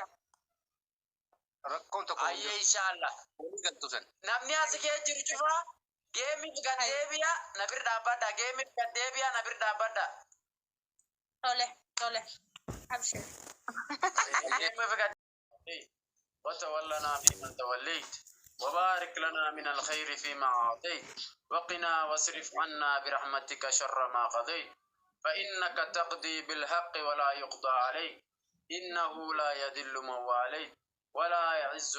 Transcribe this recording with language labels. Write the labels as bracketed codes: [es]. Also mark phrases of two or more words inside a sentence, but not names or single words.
[om] Rakkoon tokko. Ayyee inshallah. Walii galtu san. Namni as kee jiru cufaa geemiif gad deebi'a na bir dhaabbadha. Geemiif gad deebi'a na bir dhaabbadha. Tole. Abshir. geemiif gad [ar] وتولنا فيمن توليت وبارك لنا من الخير فيما أعطيت وقنا واصرف عنا برحمتك شر ما قضيت فإنك تقضي بالحق ولا يقضى عليك إنه لا يذل من واليت ولا يعز